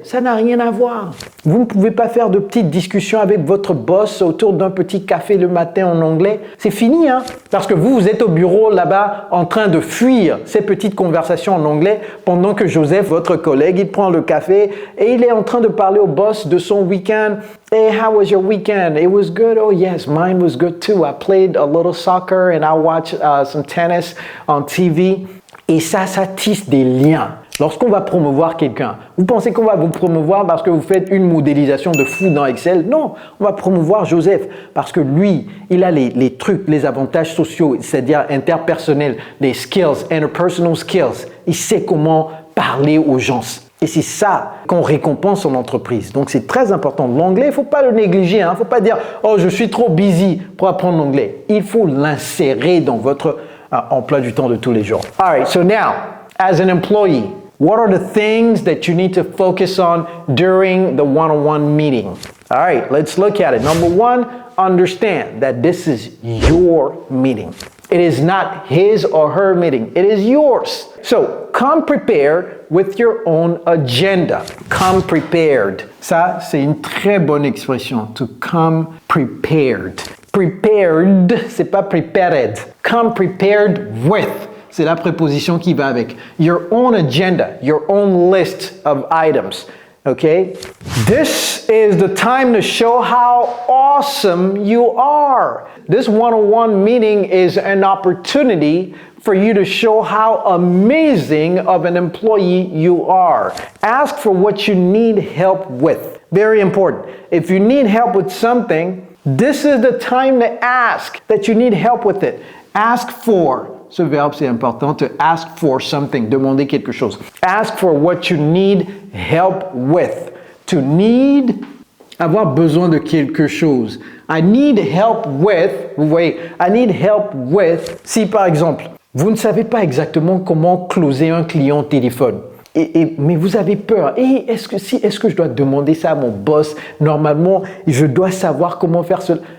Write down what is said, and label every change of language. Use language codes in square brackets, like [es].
[fr] Ça n'a rien à voir. Vous ne pouvez pas faire de petites discussions avec votre boss autour d'un petit café le matin en anglais. C'est fini, parce que vous êtes au bureau là-bas en train de fuir ces petites conversations en anglais pendant que Joseph, votre collègue, il prend le café et il est en train de parler au boss de son week-end. [en] Hey, how was your weekend? It was good. Oh yes, mine was good too. I played a little soccer and I watched some tennis on TV. [fr] Et ça tisse des liens. Lorsqu'on va promouvoir quelqu'un, vous pensez qu'on va vous promouvoir parce que vous faites une modélisation de fou dans Excel? Non, on va promouvoir Joseph parce que lui, il a les trucs, les avantages sociaux, c'est-à-dire interpersonnels, les skills, interpersonal skills. Il sait comment parler aux gens. Et c'est ça qu'on récompense en entreprise. Donc, c'est très important. L'anglais, il ne faut pas le négliger. Il ne faut pas dire « Oh, je suis trop busy pour apprendre l'anglais ». Il faut l'insérer dans votre emploi du temps de tous les jours. [en] All right, so now, as an employee, what are the things that you need to focus on during the one-on-one meeting? All right, let's look at it. Number one, understand that this is your meeting. It is not his or her meeting. It is yours. So, come prepared with your own agenda. Come prepared. [fr] Ça, c'est une très bonne expression. [en] To come prepared. Prepared, [fr] c'est pas [en] prepared. Come prepared with. [fr] C'est la préposition qui va avec. [en] Your own agenda, your own list of items. Okay? This is the time to show how awesome you are. This one-on-one meeting is an opportunity for you to show how amazing of an employee you are. Ask for what you need help with. Very important. If you need help with something, this is the time to ask that you need help with it. Ask for. [fr] Ce verbe, c'est important, [en] to ask for something, [fr] demander quelque chose. [en] Ask for what you need help with. To need, [fr] avoir besoin de quelque chose. [en] I need help with, [fr] vous voyez, I need help with, si par exemple, vous ne savez pas exactement comment closer un client au téléphone, mais vous avez peur. Et est-ce que je dois demander ça à mon boss? Normalement, je dois savoir comment faire cela.